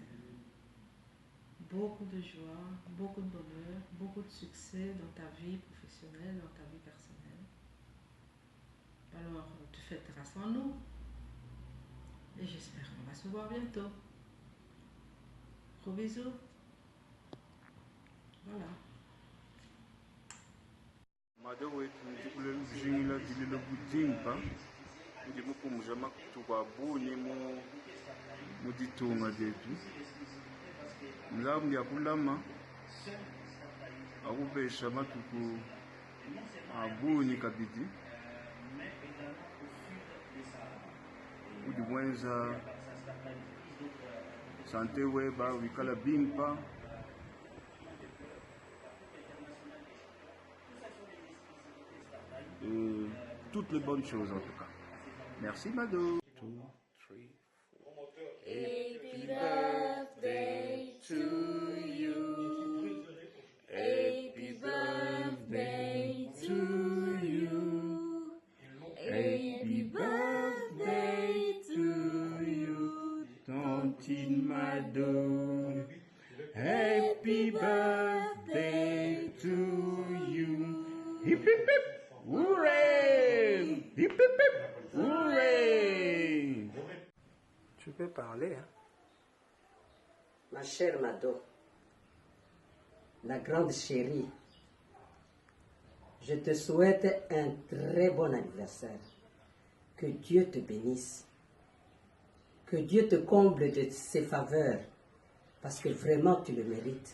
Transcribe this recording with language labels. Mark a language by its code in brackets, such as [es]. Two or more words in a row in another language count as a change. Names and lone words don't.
[fr] Beaucoup de joie, beaucoup de bonheur, beaucoup de succès dans ta vie professionnelle, dans ta vie personnelle. Alors, tu fêteras sans nous. Et j'espère qu'on va se voir bientôt. Gros bisous. Voilà. [lua] Mado wetu ndikule mjingila dililo budimba ndi mukumja makutuba bunye mu ditunga detu nzamu ya kulama akubesha matuku abunyi kabidi udi mwenza sante weba wikala bimpa [fr] toutes les bonnes choses en tout cas. Merci Mado. 2, 3, 4. [en] Happy birthday to you. Happy birthday to you. Happy birthday to you. [fr] Tantine Mado. [en] Happy birthday to you. Hip hip hip. Hooray! Hip hip hip! Hooray! [fr] Tu peux parler, hein? Ma chère Mado, la grande chérie, je te souhaite un très bon anniversaire. Que Dieu te bénisse. Que Dieu te comble de ses faveurs, parce que vraiment tu le mérites.